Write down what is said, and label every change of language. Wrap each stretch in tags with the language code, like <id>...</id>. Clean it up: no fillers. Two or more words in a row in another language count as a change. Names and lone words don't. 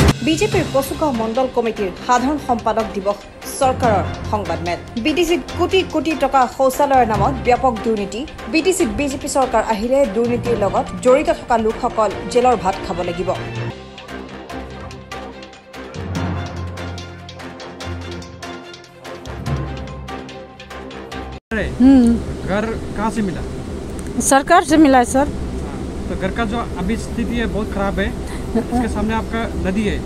<as>বিজেপিৰ কচুগাঁও মণ্ডল কমিটিৰ সাধাৰণ সম্পাদক দিৱস চৰকাৰৰ সংবাদমেল। বিটিচিত কোটি কোটি টকা শৌচালয়ৰ নামত ব্যাপক দুৰ্নীতি। বিটিচিত বিজেপি চৰকাৰ আহিলে দুৰ্নীতিৰ লগত জড়িত থকা লোকসকল জেলৰ ভাত খাব লাগিব।</as> <hi>घर कहाँ से मिला? सरकार से मिला है सर। तो घर का जो अभी स्थिति है बहुत खराब है। इसके सामने आपका नदी है।</hi>